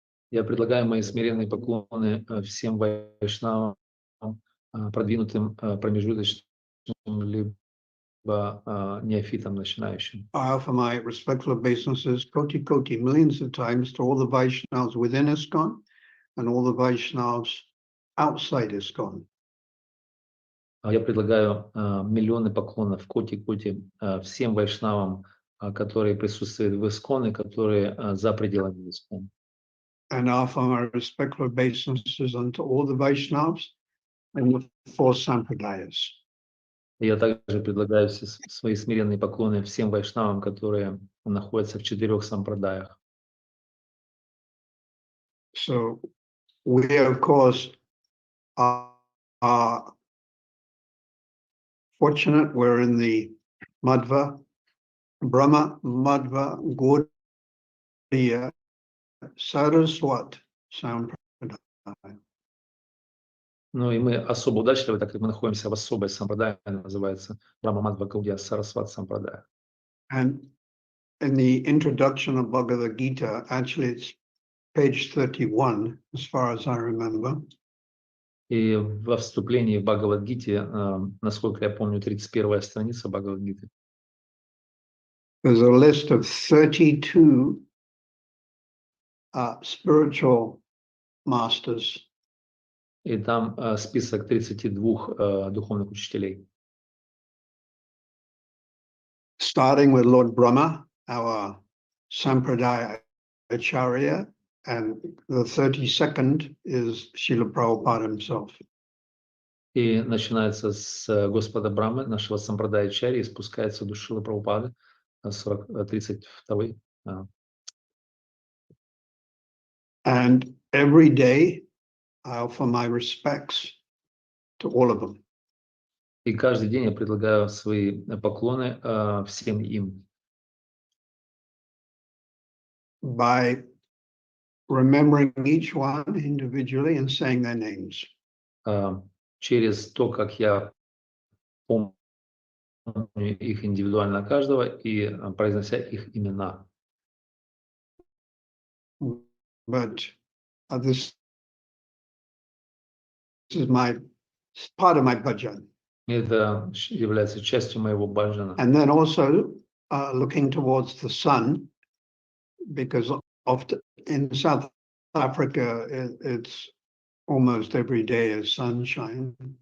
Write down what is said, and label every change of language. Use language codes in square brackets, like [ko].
[ru] Я предлагаю мои смиренные поклоны всем вайшнавам, продвинутым, промежуточным, либо неофитам, начинающим. [en] I offer my respectful obeisances koti millions of times to all the Vaishnavas within ISKCON and all the Vaishnavas outside ISKCON. [ru] Я предлагаю миллионы поклонов коти всем вайшнавам, которые присутствуют в ISKCON и которые за пределами ISKCON. [en] And I offer my respectful obeisances unto all the Vaishnavas and the four Sampradayas. [ru] Я также предлагаю свои смиренные поклоны всем вайшнавам, которые находятся в 4 сампрадаях. [en] So we, of course, are fortunate. We're in the Madhva, Brahma, Madhva, Gaudiya, Saraswat Sampradaya. [ru] Ну и мы особо удачливы, так как мы находимся в особой сампрадае, называется Брахма Мадхва Гаудия Сарасват Сампрадая. [en] And in the introduction of Bhagavad Gita, actually it's page 31, as far as I remember. [ru] И во вступлении в Бхагавад-гите, насколько я помню, 31-я страница Бхагавад-гиты. [en] There's a list of 32 spiritual masters. [ru] И там список 32 духовных учителей. [en] Starting with Lord Brahma, our Sampradaya Acharya, and the 32nd is Srila Prabhupada himself. [ru] И начинается с Господа Брамы, нашего сампрадая Ачарьи, и спускается до Шрилы Прабхупады, 32-й. [en] And every day I offer my respects to all of them. [ru] И каждый день я предлагаю свои поклоны всем им. [en] By remembering each one individually and saying their names. [ru] Через то, как я помню их индивидуально каждого и произнося их имена. [en] But this is part of my bhajan. [ru] Это является частью моего баджана. [en] And then also looking towards the sun, because often in South Africa it's almost every day is sunshine.